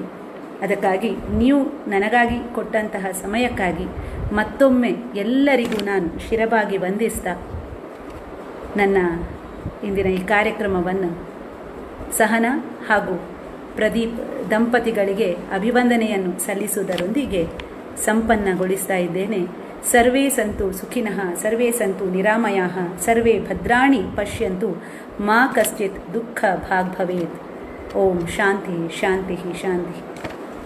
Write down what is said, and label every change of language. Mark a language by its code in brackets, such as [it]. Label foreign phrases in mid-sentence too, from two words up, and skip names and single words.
[kn] ಅದಕ್ಕಾಗಿ ನೀವು ನನಗಾಗಿ ಕೊಟ್ಟಂತಹ ಸಮಯಕ್ಕಾಗಿ ಮತ್ತೊಮ್ಮೆ ಎಲ್ಲರಿಗೂ ನಾನು ಶಿರಬಾಗಿ ವಂದಿಸ್ತಾ ನನ್ನ ಇಂದಿನ ಈ ಕಾರ್ಯಕ್ರಮವನ್ನು ಸಹನಾ ಹಾಗೂ ಪ್ರದೀಪ್ ದಂಪತಿಗಳಿಗೆ ಅಭಿವಂದನೆಯನ್ನು ಸಲ್ಲಿಸುವುದರೊಂದಿಗೆ ಸಂಪನ್ನಗೊಳಿಸ್ತಾ ಇದ್ದೇನೆ. [sa] ಸರ್ವೇ ಸಂತು ಸುಖಿನಃ, ಸರ್ವೇ ಸಂತು ನಿರಾಮಯಾಃ, ಸರ್ವೇ ಭದ್ರಾಣಿ ಪಶ್ಯಂತು, ಮಾ ಕಶ್ಚಿತ್ ದುಃಖ ಭಾಗ್ ಭವೇತ್. ಓಂ ಶಾಂತಿ ಶಾಂತಿ ಶಾಂತಿ.